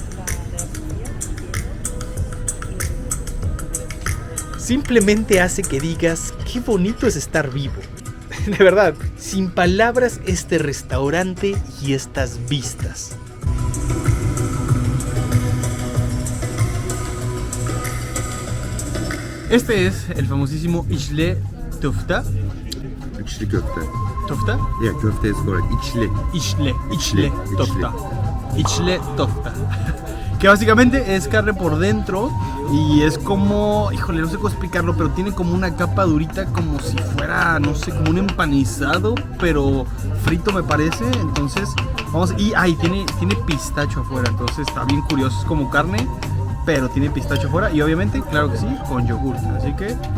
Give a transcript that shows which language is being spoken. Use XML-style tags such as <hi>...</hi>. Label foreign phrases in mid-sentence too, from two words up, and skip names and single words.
<es>Simplemente hace que digas, qué bonito es estar vivo. De verdad, sin palabras este restaurante y estas vistas. Este es el famosísimo İçli Köfte. İçli köfte. ¿Tofta?</es> <en>Yeah, köfte is correct.</en> <es>İçli. İçli Tofta. İçli Tofta. Que básicamente es carne por dentro y es como, híjole, no sé cómo explicarlo, pero tiene como una capa durita como si fuera, no sé, como un empanizado, pero frito me parece. Entonces, vamos, y ahí tiene pistacho afuera, entonces está bien curioso, es como carne, pero tiene pistacho afuera y obviamente, claro que sí, con yogur, así que...</es>